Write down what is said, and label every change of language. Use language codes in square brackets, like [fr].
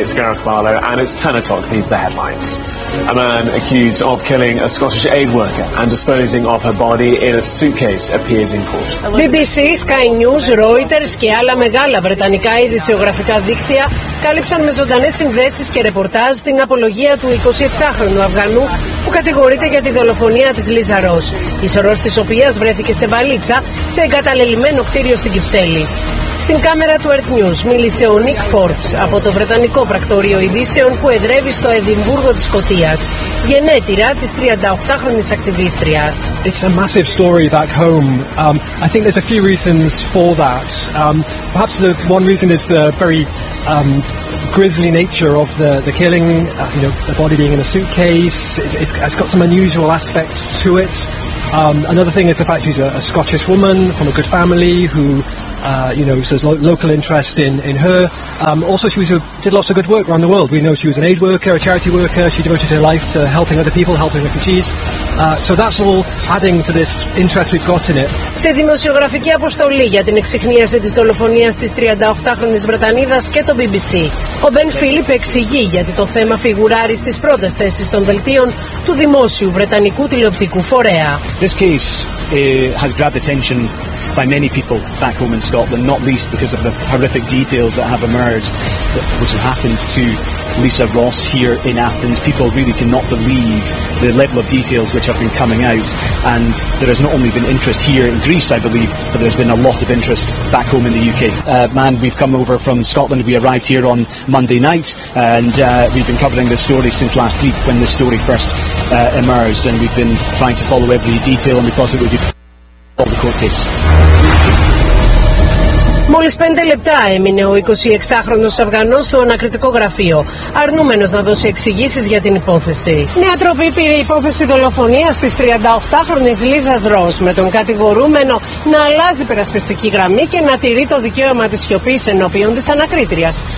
[en] It's Gareth Barlow, and it's 10 o'clock. These are the headlines. A man accused of killing a Scottish aid worker and disposing of her body in a suitcase appears in court. [el] BBC, Sky News, Reuters και άλλα μεγάλα βρετανικά ειδησιογραφικά δίκτυα κάλυψαν με ζωντανές συνδέσεις και ρεπορτάζ την απολογία του 26χρονου Αφγανού που κατηγορείται για τη δολοφονία της Λίζα Ρος, η σωρός της οποίας βρέθηκε σε βαλίτσα σε εγκαταλελειμμένο κτίριο στην Κυψέλη. Στην κάμερα του Earth News μίλησε ο Νίκ Φόρμπς από το βρετανικό πρακτορείο ειδήσεων που εδρεύει στο Εδιμβούργο της Σκωτίας, γενέτειρα της 38χρονης ακτιβίστριας. [en] It's a massive story back home. I think there's a few reasons for that. Perhaps the one reason is the very grisly nature of the killing. You know, the body being in a suitcase. It's got some unusual aspects to it. Another thing is the fact she's a Scottish woman from a good family who so there's local interest in her. Also, she did lots of good work around the world. We know she was an aid worker, a charity worker. She devoted her life to helping other people, helping refugees. So that's all adding to this interest we've got in it. [el] Σε δημοσιογραφική αποστολή για την εξιχνίαση της δολοφονίας της 38χρονης Βρετανίδας και το BBC, ο Μπεν Φίλιπ εξηγεί γιατί το θέμα φιγουράρει στις πρώτες θέσεις των δελτίων του δημόσιου βρετανικού τηλεοπτικού φορέα. [en] This case has grabbed attention by many people back home in Scotland, not least because of the horrific details that have emerged that which have happened to Lisa Ross here in Athens. People really cannot believe the level of details which have been coming out, and there has not only been interest here in Greece, I believe, but there's been a lot of interest back home in the UK. Man, we've come over from Scotland. We arrived here on Monday night, and we've been covering this story since last week when this story first emerged, and we've been trying to follow every detail, and we thought it would be all the court case. [el] Μόλις 5 λεπτά έμεινε ο 26χρονος Αφγανός στο ανακριτικό γραφείο, αρνούμενος να δώσει εξηγήσεις για την υπόθεση. Μια τροπή πήρε υπόθεση δολοφονίας της 38χρονης Λίζας Ρος, με τον κατηγορούμενο να αλλάζει περασπιστική γραμμή και να τηρεί το δικαίωμα της σιωπής ενώπιον της ανακρίτριας.